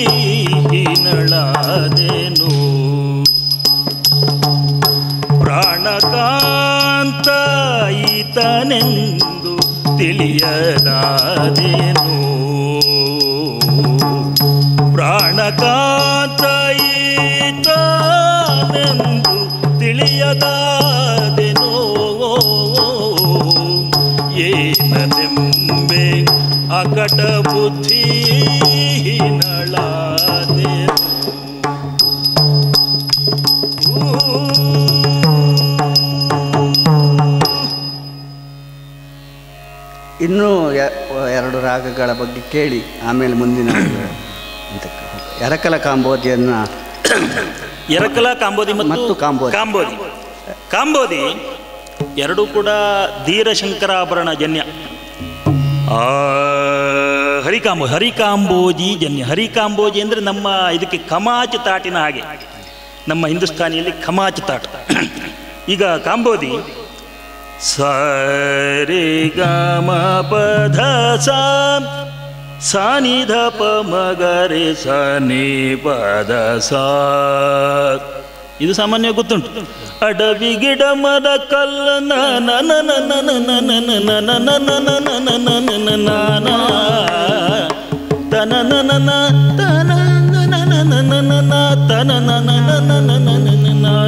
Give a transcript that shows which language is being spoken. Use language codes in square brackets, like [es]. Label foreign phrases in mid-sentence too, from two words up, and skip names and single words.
[kn] ಹೀನಳಾದೆನು, ಪ್ರಾಣಕಾಂತ ಈತನೆಂದು ತಿಳಿಯದಾದೆನು, ಪ್ರಾಣಕಾಂತ ಈತನೆಂದು ತಿಳಿಯದಾದೆನು, ಏನನೆಂಬೆ ಅಕಟ ಬುದ್ಧಿ ಹೀನಳಾದೆನು. ಇನ್ನೂ ಎರಡು ರಾಗಗಳ ಬಗ್ಗೆ ಕೇಳಿ ಆಮೇಲೆ ಮುಂದಿನ ಎರಕಲ ಕಾಂಬೋದಿಯನ್ನು, ಎರಕಲ ಕಾಂಬೋದಿ ಮತ್ತು ಕಾಂಬೋದಿ. ಕಾಂಬೋದಿ ಎರಡೂ ಕೂಡ ಧೀರಶಂಕರಾಭರಣ ಜನ್ಯ. ಹರಿಕಾಂಬೋಜಿ ಜನ್ಯ. ಹರಿಕಾಂಬೋಜಿ ಅಂದರೆ ನಮ್ಮ ಇದಕ್ಕೆ ಖಮಾಚ್ ತಾಟಿನ ಹಾಗೆ, ನಮ್ಮ ಹಿಂದೂಸ್ತಾನಿಯಲ್ಲಿ ಖಮಾಚ್ ತಾಟ. ಈಗ ಕಾಂಬೋದಿ ಸ ರೇ ಗ ಮ ಪ ಧ ಸ ಸ ನಿ ಧ ಪ ಮ ಗ ರೇ ಸ ನಿ ಪ ದ ಸ, ಇದು ಸಾಮಾನ್ಯ ಗೊತ್ತುಂಟು. ಅಡವಿ ಗಿಡ ಮರ ಕಲ್ಲ ನನ ನನ ನನ ನನ ನನ ನನ ನನ ತನ ನನ ತನ ನನ ನನ ತನ ನನ ನನ.